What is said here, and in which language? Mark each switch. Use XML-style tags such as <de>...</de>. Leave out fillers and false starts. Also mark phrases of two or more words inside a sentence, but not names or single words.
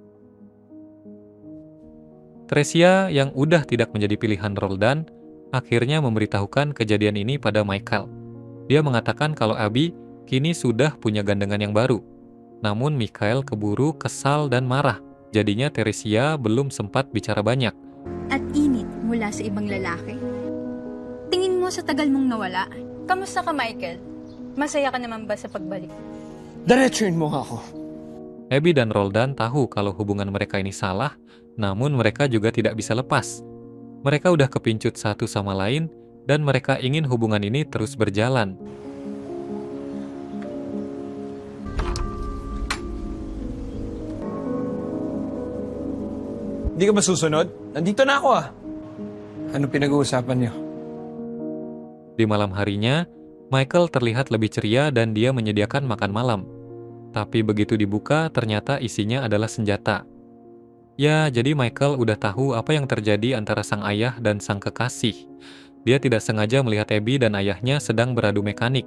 <id>Teresia yang udah tidak menjadi pilihan Roldan, akhirnya memberitahukan kejadian ini pada Michael. Dia mengatakan kalau Abby kini sudah punya gandengan yang baru. Namun Michael keburu kesal dan marah. Jadinya Teresia belum sempat bicara banyak.</id> <tl>At init mula sa ibang lalaki. Tingin mo sa tagal mong nawala, kamusta ka, Michael? Masaya ka naman ba sa pagbalik? Diretsuin mo nga ako.</tl> <id>Abby dan Roldan tahu kalau hubungan mereka ini salah, namun mereka juga tidak bisa lepas. Mereka udah kepincut satu sama lain, dan mereka ingin hubungan ini terus berjalan.</id> <tl>Hindi ka ba susunod? Nandito na ako ah. Ano pinag-uusapan niyo?</tl> <id>Di malam harinya, Michael terlihat lebih ceria dan dia menyediakan makan malam. Tapi begitu dibuka, ternyata isinya adalah senjata. Ya, jadi Michael udah tahu apa yang terjadi antara sang ayah dan sang kekasih. Dia tidak sengaja melihat Abby dan ayahnya sedang beradu mekanik.</id>